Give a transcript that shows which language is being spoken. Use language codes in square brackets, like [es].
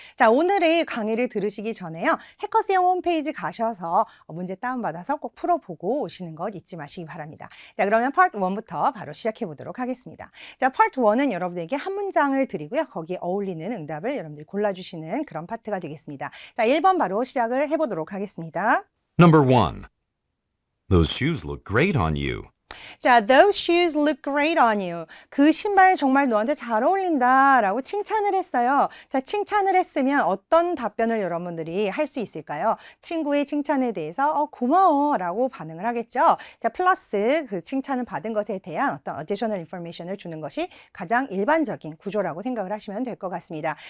[ko] 자, 오늘의 강의를 들으시기 전에요. 해커스형 홈페이지 가셔서 문제 다운받아서 꼭 풀어보고 오시는 것 잊지 마시기 바랍니다. 자, 그러면 파트 1부터 바로 시작해 보도록 하겠습니다. 자, 파트 1은 여러분들에게 한 문장을 드리고요. 거기에 어울리는 응답을 여러분들이 골라주시는 그런 파트가 되겠습니다. 자, 1번 바로 시작을 해보도록 하겠습니다. [en] Number 1. Those shoes look great on you. [ko] 자, [en] those shoes look great on you. [ko] 그 신발 정말 너한테 잘 어울린다 라고 칭찬을 했어요. 자, 칭찬을 했으면 어떤 답변을 여러분들이 할 수 있을까요? 친구의 칭찬에 대해서 고마워 라고 반응을 하겠죠. 자, 플러스 그 칭찬을 받은 것에 대한 어떤 [en] additional information [ko] 을 주는 것이 가장 일반적인 구조라고 생각을 하시면 될 것 같습니다.